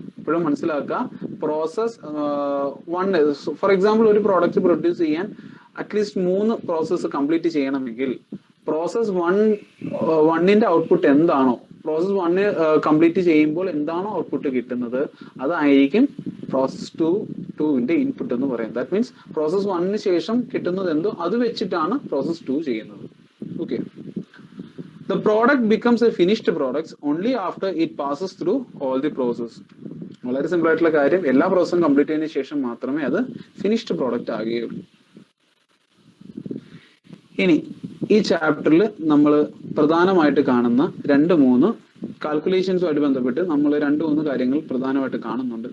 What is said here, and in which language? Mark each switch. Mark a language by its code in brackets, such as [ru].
[ml] ഇപ്പോഴും മനസ്സിലാക്കുക, process 1, for example ഒരു പ്രോഡക്റ്റ് പ്രൊഡ്യൂസ് ചെയ്യാൻ അറ്റ്ലീസ്റ്റ് 3 പ്രോസസ്സ് കംപ്ലീറ്റ് ചെയ്യണമെങ്കിൽ പ്രോസസ് 1ന്റെ ഔട്ട്പുട്ട് എന്താണോ, പ്രോസസ് 1 കംപ്ലീറ്റ് ചെയ്യുമ്പോൾ എന്താണോ ഔട്ട്പുട്ട് കിട്ടുന്നത് അതായിരിക്കും പ്രോസസ് 2ന്റെ ഇൻപുട്ട് എന്ന് പറയുന്നത്. ദാറ്റ് മീൻസ് പ്രോസസ് 1ന് ശേഷം കിട്ടുന്നത് എന്തോ അത് വെച്ചിട്ടാണ് പ്രോസസ് 2 ചെയ്യുന്നത്. [en] Okay, the product becomes a finished product only after it passes through all the process. [ml] വളരെ സിമ്പിൾ ആയിട്ടുള്ള കാര്യം, എല്ലാ പ്രോസസ്സും കംപ്ലീറ്റ് ചെയ്തതിനു ശേഷം മാത്രമേ അത് ഫിനിഷ്ഡ് പ്രോഡക്റ്റ് ആകുകയുള്ളൂ. ഇനി ഈ ചാപ്റ്ററിൽ നമ്മൾ പ്രധാനമായിട്ട് കാണുന്ന 2-3 കാൽക്കുലേഷൻസുമായിട്ട് ബന്ധപ്പെട്ട് നമ്മൾ 2-3 കാര്യങ്ങൾ പ്രധാനമായിട്ട് കാണുന്നുണ്ട്.